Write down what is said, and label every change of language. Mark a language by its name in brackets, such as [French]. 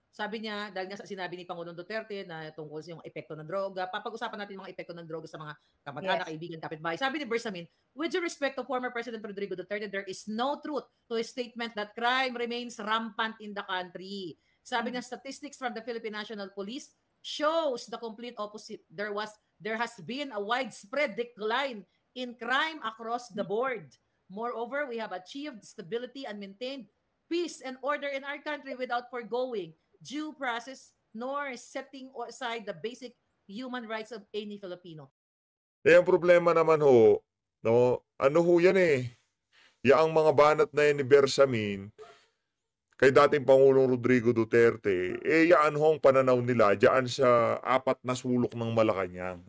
[Filipino] Sabi niya, dahil nga sinabi ni Pangulong Duterte na tungkol sa yung epekto ng droga, papag-usapan natin mga epekto ng droga sa mga kamag-anak, kaibigan, kapitbahay. Sabi ni Bersamin, [English] with due respect to former President Rodrigo Duterte, there is no truth to his statement that crime remains rampant in the country. [Filipino] Sabi nga, [English] statistics from the Philippine National Police shows the complete opposite. There has been a widespread decline in crime across the board. Moreover, we have achieved stability and maintained peace and order in our country without foregoing due process nor setting aside the basic human rights of any Filipino. [Filipino] Ang problema naman ho, no, ano ho yan Yaang mga banat na yan ni Bersamin, kay dating Pangulong Rodrigo Duterte, yaan ho ang pananaw nila diyan sa apat na sulok ng Malacanang.